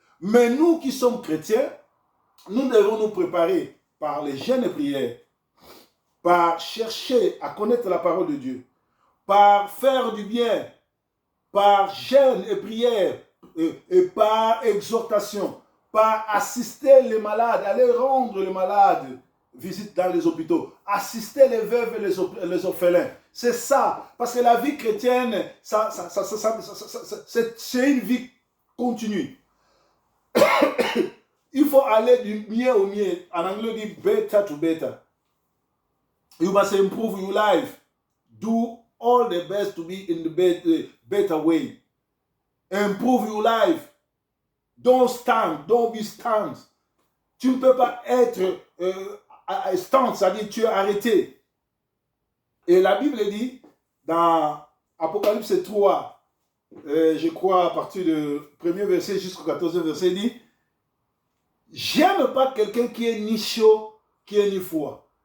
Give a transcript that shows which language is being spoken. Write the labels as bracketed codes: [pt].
[fr] Mais nous qui sommes chrétiens, nous devons nous préparer par les jeûnes et prières, par chercher à connaître la parole de Dieu, par faire du bien, par jeûne et prière, et par exhortation, par assister les malades, aller rendre les malades visite dans les hôpitaux, assister les veuves et les orphelins. C'est ça, parce que la vie chrétienne, c'est une vie continue. Il faut aller du mieux au mieux. En anglais, on dit [en] better to better. You must improve your life. Do all the best to be in the better way. Improve your life. Don't be stand. [fr] Tu ne peux pas être stand, c'est-à-dire tu es arrêté. Et la Bible dit, dans Apocalypse 3, je crois à partir du 1er verset jusqu'au 14e verset, il dit, j'aime pas quelqu'un qui est ni chaud, qui est ni froid.